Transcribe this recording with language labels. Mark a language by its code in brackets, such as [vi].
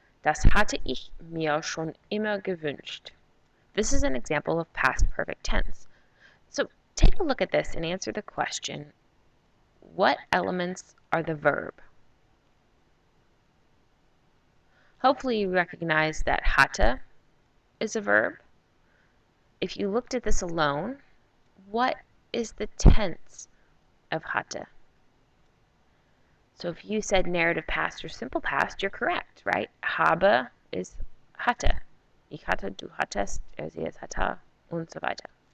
[de] Das hatte ich mir schon immer gewünscht. [en] This is an example of past perfect tense. So take a look at this and answer the question, what elements are the verb? Hopefully you recognize that hatte is a verb. If you looked at this alone, what is the tense of hatte? So if you said narrative past or simple past, you're correct, right? [de] Habe is hatte. Ich hatte, du hattest, sie es hatte, und so weiter.